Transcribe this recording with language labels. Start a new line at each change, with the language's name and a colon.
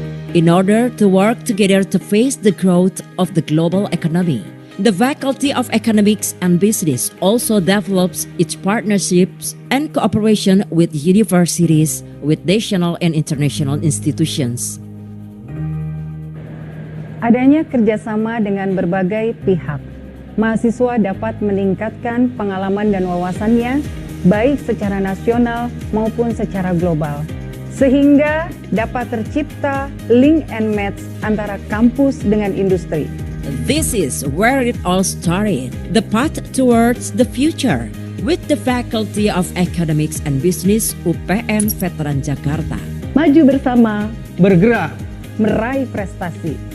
English: In order to work together to face the growth of the global economy, the Faculty of Economics and Business also develops its partnerships and cooperation with universities, with national and international institutions.
Indonesian: Adanya kerjasama dengan berbagai pihak, mahasiswa dapat meningkatkan pengalaman dan wawasannya, baik secara nasional maupun secara global, sehingga dapat tercipta link and match antara kampus dengan industri.
English: This is where it all started, the path towards the future, with the Faculty of Economics and Business UPN Veteran Jakarta.
Indonesian: Maju bersama, Bergerak, meraih prestasi.